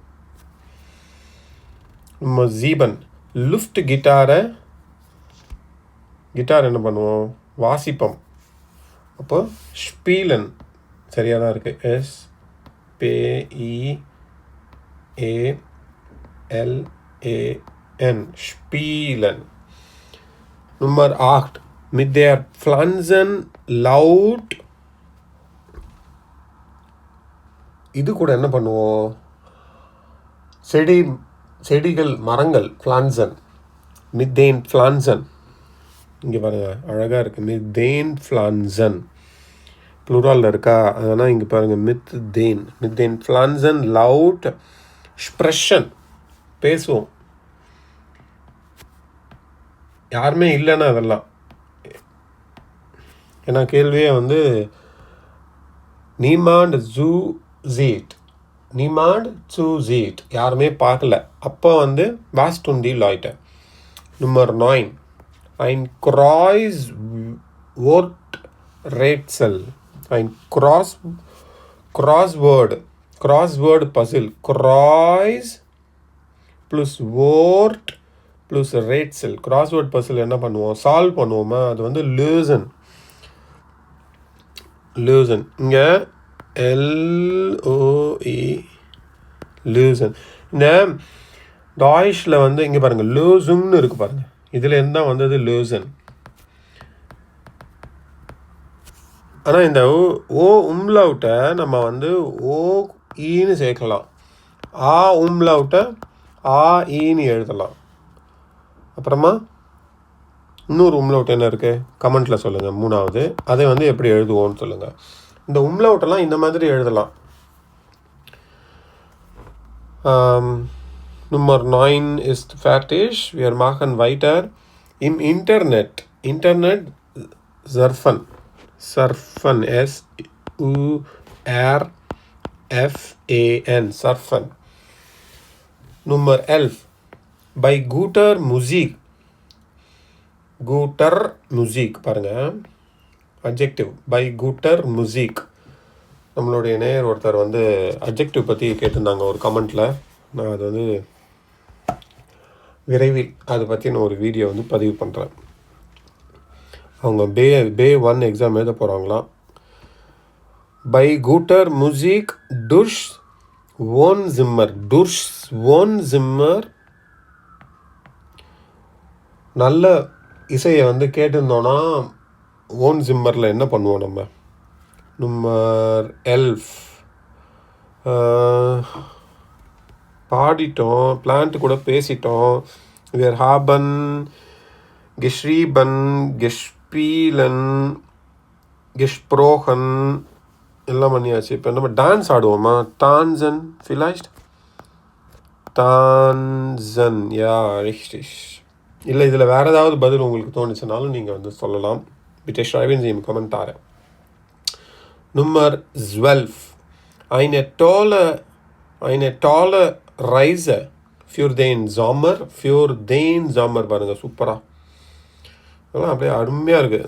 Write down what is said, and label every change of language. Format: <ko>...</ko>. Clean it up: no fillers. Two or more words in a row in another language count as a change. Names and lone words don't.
<ta>நம்ம ஜீபன்.</ta> <de>Luft Gitarre</de> <ta>என்ன பண்ணுவோம்? வாசிப்போம். அப்போ ஸ்பீலன் சரியாக தான் இருக்குது.</ta> <de>SPEALAN ஸ்பீலன். நம்பர் 8 mit der Pflanzen laut.</de> <ta>இது கூட என்ன பண்ணுவோம்? செடிகள் மரங்கள் Pflanzen.</ta> <de>mit den Pflanzen.</de> <ta>இங்கே பாருங்கள் அழகாக இருக்குது.</ta> <de>mit den Pflanzen</de> <ta>ப்ளூராலில் இருக்கா? அதனால் இங்கே பாருங்கள்</ta> <de>mit den Pflanzen laut sprechen</de> <ta>பேசுவோம். யாருமே இல்லைன்னா அதெல்லாம். ஏன்னா கேள்வியே வந்து</ta> <de>niemand zusieht</de> <ta>யாருமே பார்க்கல. அப்போ வந்து</ta> <de>was tun die Leute. நம்பர் 9 ein Kreuzwort rätsel.</de> <en>ein crossword puzzle.</en> <de>Kreuz plus word plus rätsel.</de> <en>crossword puzzle</en> <ta>என்ன பண்ணுவோம்? சால்வ் பண்ணுவோமா? அது வந்து lösen. இங்கே LOE lösen. இந்த டாய்ஷில் வந்து இங்கே பாருங்கள் lösungன்னு இருக்குது பாருங்கள். இதில் இருந்தால் வந்தது lösen. ஆனால் இந்த ஓ உம்லவுட்டை நம்ம வந்து ஓஇன்னு சேர்க்கலாம். ஆ உம்லவுட்டை ஆஇன்னு எழுதலாம். அப்புறமா இன்னொரு உம்லவுட் என்ன இருக்குது? கமெண்ட்டில் சொல்லுங்கள். 3வது அதை வந்து எப்படி எழுதுவோன்னு சொல்லுங்கள். இந்த உம்லவுட்டெல்லாம் இந்த மாதிரி எழுதலாம்.</ta> <de>Nummer 9 ist fertig. Wir machen weiter. Im Internet surfen. surfen surfen. Nummer 11 bei guter Musik பாருங்கள் adjective. by guter Musik.</de> <ta>நம்மளுடைய நேயர் ஒருத்தர் வந்து அட்ஜெக்டிவ் பற்றி கேட்டிருந்தாங்க ஒரு கமெண்ட்டில். நான் அது வந்து விரைவில் அதை பற்றி நான் ஒரு வீடியோ வந்து பதிவு பண்ணுறேன். அவங்க பே 1 எக்ஸாம் எழுத போகிறாங்களாம்.</ta> <de>bei guter Musik durchs Wohn Zimmer</de> <ta>நல்ல இசையை வந்து கேட்டிருந்தோன்னா</ta> <de>Wohn Zimmerில்</de> <ta>என்ன பண்ணுவோம் நம்ம? நம்பர் 11 பாடிட்டோம், பிளான்ட் கூட பேசிட்டோம்.</ta> <de>wir haben geschrieben, gespielen, gesprochen</de> <ta>எல்லாம் பண்ணியாச்சு. இப்போ நம்ம டான்ஸ் ஆடுவோமா?</ta> <de>tanzen vielleicht. tanzen ja richtig.</de> <ta>இல்லை இதில் வேறு ஏதாவது பதில் உங்களுக்கு தோணுச்சுனாலும் நீங்கள் வந்து சொல்லலாம்.</ta> <de>bitte schreiben Sie im Kommentare. Nummer 12 eine tolle Reise für den Sommer.</de> <ta>பாருங்கள் சூப்பராக அதெல்லாம் அப்படியே அருமையாக இருக்குது.</ta>